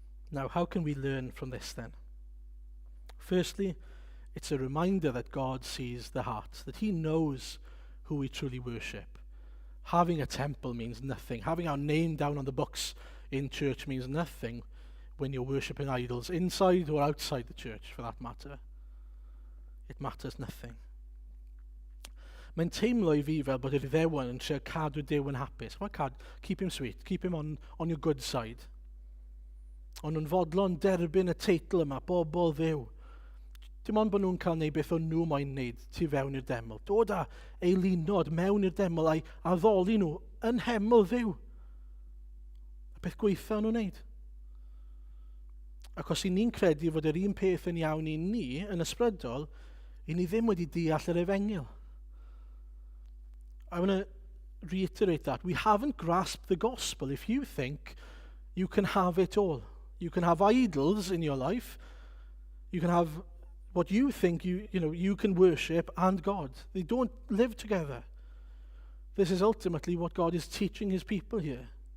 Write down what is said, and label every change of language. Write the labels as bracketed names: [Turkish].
[English] Now, how can we learn from this then? Firstly, it's a reminder that God sees the heart, that he knows who we truly worship. Having a temple means nothing. Having our name down on the books in church means nothing when you're worshipping idols, inside or outside the church, for that matter. It matters nothing. [Welsh] Mae'n teimlo I fi fel bod yr Iddewon yn trio cadw Duw yn hapus. [English] Keep him sweet, keep him on your good side. [Welsh] Ond nhw'n fodlon derbyn y teitl yma, bobl Dduw. Dim ond bod nhw'n cael neud beth o'n nhw moyn neud tu fewn i'r deml. Dod â eilunod mewn i'r deml a ddoli nhw yn heml Dduw. Y beth gweitha nhw'n neud. Ac os i ni'n credu fod yr un peth yn iawn I ni yn ysbrydol, I ni ddim wedi deall yr Efengil. [English] I want to reiterate that. We haven't grasped the gospel if you think you can have it all. You can have idols in your life. You can have what you think you can worship and God. They don't live together. This is ultimately what God is teaching his people here.